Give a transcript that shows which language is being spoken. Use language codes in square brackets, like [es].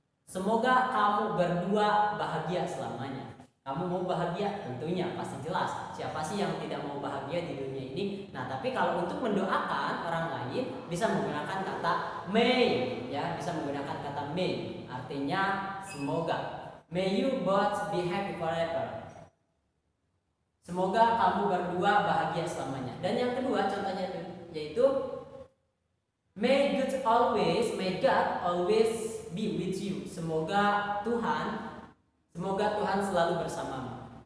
[id] Semoga kamu berdua bahagia selamanya. Kamu mau bahagia? Tentunya pasti jelas. Siapa sih yang tidak mau bahagia di dunia ini? Nah, tapi kalau untuk mendoakan orang lain bisa menggunakan kata may, ya, bisa menggunakan kata may. Artinya semoga. [en] May you both be happy forever. [id] Semoga kamu berdua bahagia selamanya. Dan yang kedua contohnya yaitu [en] may God always be with you. [id] Semoga Tuhan selalu bersamamu.